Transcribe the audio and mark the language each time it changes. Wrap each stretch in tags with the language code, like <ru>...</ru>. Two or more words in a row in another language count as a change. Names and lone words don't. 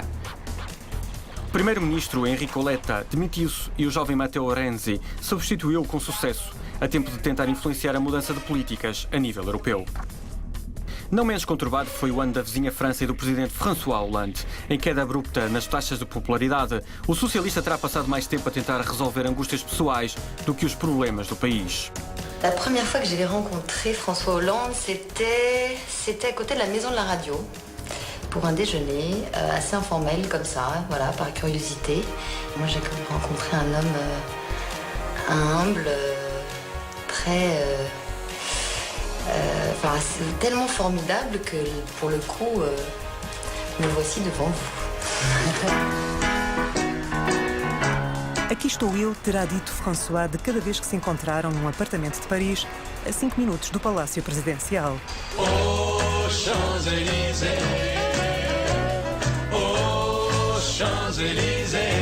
<pt>O primeiro-ministro Enrico Letta demitiu-se e o jovem Matteo Renzi substituiu-o com sucesso, a tempo de tentar influenciar a mudança de políticas a nível europeu. Não menos conturbado foi o ano da vizinha França e do presidente François Hollande. Em queda abrupta nas taxas de popularidade, o socialista terá passado mais tempo a tentar resolver angústias pessoais do que os problemas do país.</pt> <fr>La première fois que j'ai rencontré François Hollande, c'était à côté de la maison de la radio, pour un déjeuner assez informel comme ça, voilà, par curiosité. Moi, j'ai rencontré un homme humble, très, tellement formidable que pour le coup, me voici devant vous.</fr> <pt>Aqui estou eu, terá dito François de cada vez que se encontraram num apartamento de Paris, a 5 minutos do Palácio Presidencial.</pt> <fr>Oh, Champs-Élysées, oh, Champs-Élysées.</fr>